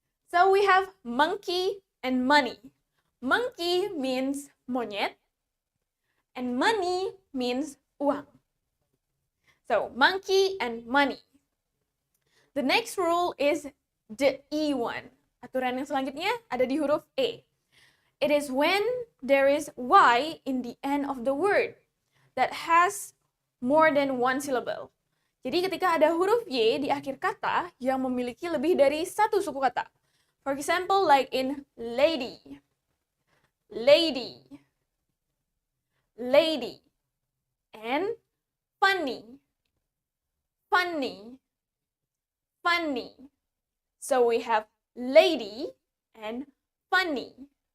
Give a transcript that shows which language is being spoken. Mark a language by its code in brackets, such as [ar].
[en] So we have monkey and money. Monkey means monyet. And money means uang. So, monkey and money. The next rule is the E one. [id] Aturan yang selanjutnya ada di huruf E. [en] It is when there is Y in the end of the word that has more than one syllable. [id] Jadi ketika ada huruf Y di akhir kata yang memiliki lebih dari satu suku kata. [en] For example, like in lady. Lady. Lady. And funny. Funny. Funny. So we have lady and funny.